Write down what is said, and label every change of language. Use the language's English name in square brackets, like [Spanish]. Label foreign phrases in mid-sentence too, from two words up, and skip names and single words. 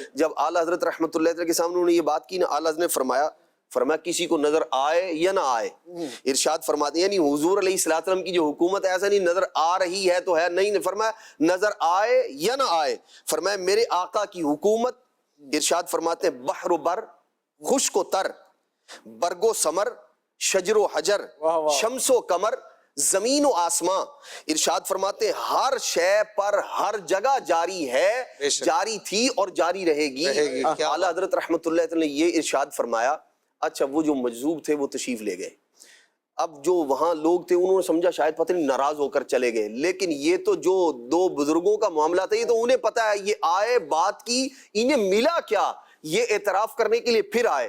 [Urdu] جب اعلیٰ حضرت [Arabic] رحمۃ اللہ تعالی [Urdu] کے سامنے انہوں نے یہ بات کی نا، اعلیٰ حضرت نے فرمایا کسی کو نظر آئے یا نہ آئے، ارشاد فرماتے ہیں یعنی حضور [Arabic] علیہ الصلوۃ والسلام [Urdu] کی جو حکومت ہے ایسا نہیں نظر آ رہی ہے تو ہے، نہیں، فرمایا نظر آئے یا نہ آئے، فرمایا میرے آقا کی حکومت، ارشاد فرماتے ہیں بحر و بر، خشک و تر، برگ و ثمر، شجر و حجر، شمس و قمر، زمین و آسمان، ارشاد فرماتے ہیں ہر شے پر ہر جگہ جاری ہے، جاری تھی اور جاری رہے گی. اعلیٰ حضرت [Arabic] رحمۃ اللہ تعالی [Urdu] نے یہ ارشاد فرمایا. اچھا، وہ جو مجذوب تھے وہ تشریف لے گئے. اب جو وہاں لوگ تھے انہوں نے سمجھا شاید پتہ نہیں ناراض ہو کر چلے گئے، لیکن یہ تو جو دو بزرگوں کا معاملہ تھا، یہ تو انہیں پتا ہے یہ آئے بات کی، انہیں ملا کیا، یہ اعتراف کرنے کے لیے پھر آئے.